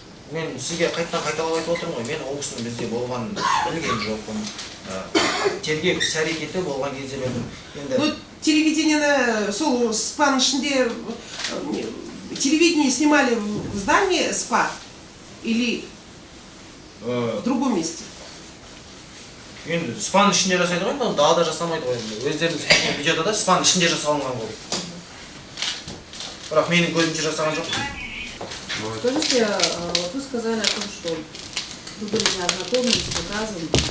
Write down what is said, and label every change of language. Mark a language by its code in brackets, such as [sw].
[kk] Мен сізге қайталап айтып отырмын ғой, мен ол кісінің бізде болғанын білген жоқпын. Тергеу іс-әрекеті болған кезде білдім. Телевидениені сол СПАның ішінде [ru] телевидение снимали в здании СПА или в другом месте? [kk] Енді СПАның ішінде жасайды ғой, далада жасамайды ғой. Өздерінің түсірген видеода да СПАның ішінде жасалынған ғой. Бірақ менің көзімше жасаған жоқ. [ru] Скажите, вот вы сказали о том, что вы были не ознакомлены с приказом.